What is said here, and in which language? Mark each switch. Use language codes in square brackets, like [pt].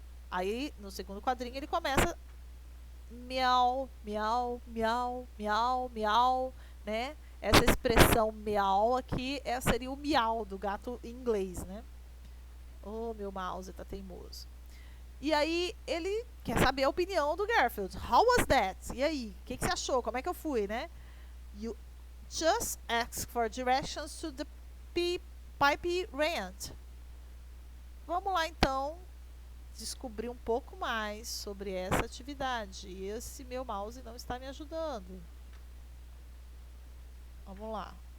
[pt] Aí, no segundo quadrinho, ele começa miau, miau, miau, miau, miau, né? Essa expressão miau aqui seria o miau do gato em inglês, né? Oh, meu mouse tá teimoso. E aí, ele quer saber a opinião do Garfield. [en] How was that? [pt] E aí, o que você achou? Como é que eu fui, né? [en] You just ask for directions to the pipe rant. [pt] Vamos lá, então, descobrir um pouco mais sobre essa atividade. E esse meu mouse não está me ajudando. Vamos lá.